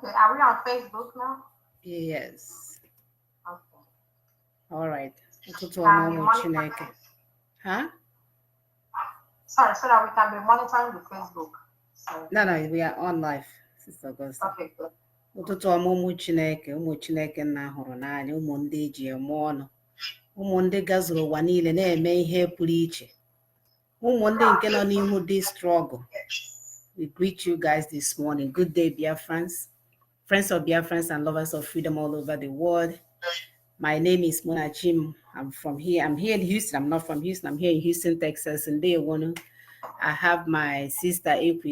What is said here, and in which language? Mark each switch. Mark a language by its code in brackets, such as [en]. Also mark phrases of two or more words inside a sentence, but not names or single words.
[en] Okay, are we on Facebook now? Yes. Okay. All right. [ig] Ụtụtụ ọma [en] Can be [ig] ụmụ Chineke. [en] monitoring. Huh? Sorry, so that we can be monitoring the Facebook. So, No, we are on live, Sister Augusta. okay, good. [ig] Ụtụtụ ọma ụmụ Chineke nna hụrụ n'anya, ụmụ ndị eji eme ọnụ, ụmụ ndị gazuru ụwa niile na-eme ihe pụrụ iche, ụmụ ndị nke nọ n'ihu dị struggle. [en] We greet you guys this morning. Good day, Biafrans, friends of Biafrans and lovers of freedom all over the world. My name is Mona Jim. I'm here in Houston. I'm not from Houston. I'm here in Houston, Texas. And I have my sister April.